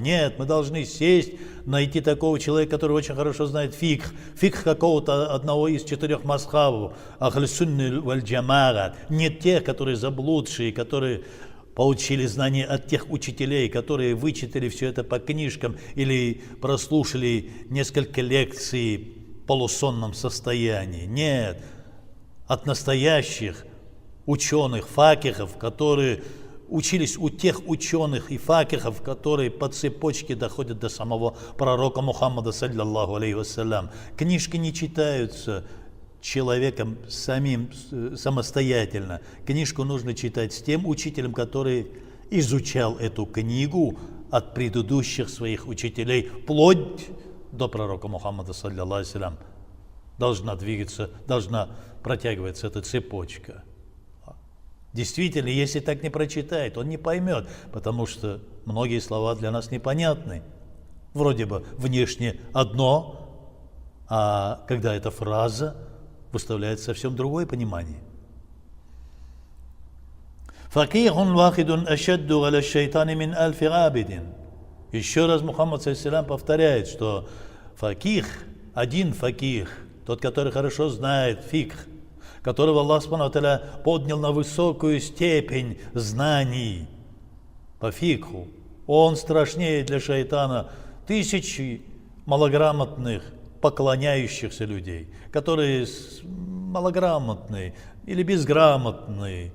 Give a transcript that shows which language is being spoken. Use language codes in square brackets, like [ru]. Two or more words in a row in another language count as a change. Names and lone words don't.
[ru] Нет, мы должны сесть, найти такого человека, который очень хорошо знает фикх, фикх какого-то одного из 4 масхабов, Ахль-Сунна валь-Джамаат, не тех, которые заблудшие, которые получили знания от тех учителей, которые вычитали все это по книжкам или прослушали несколько лекций в полусонном состоянии. Нет, от настоящих ученых, факихов, которые учились у тех ученых и факихов, которые по цепочке доходят до самого пророка Мухаммада, [ar] صلى الله عليه وسلم. [ru] Книжки не читаются человеком самим самостоятельно. Книжку нужно читать с тем учителем, который изучал эту книгу от предыдущих своих учителей, вплоть до пророка Мухаммада, [ar] صلى الله عليه وسلم. [ru] Должна двигаться, должна протягиваться эта цепочка. Действительно, если так не прочитает, он не поймет, потому что многие слова для нас непонятны. Вроде бы внешне одно, а когда эта фраза выставляет совсем другое понимание. [ar] «فقيه واحد أشد على الشيطان من ألف عابد». [ru] Еще раз Мухаммад саллаллаху повторяет, что факих, один факих, тот, который хорошо знает фикх, которого Аллах [ar] سبحانه وتعالى [ru] поднял на высокую степень знаний по фикху, он страшнее для шайтана тысячи малограмотных, поклоняющихся людей, которые малограмотные или безграмотные.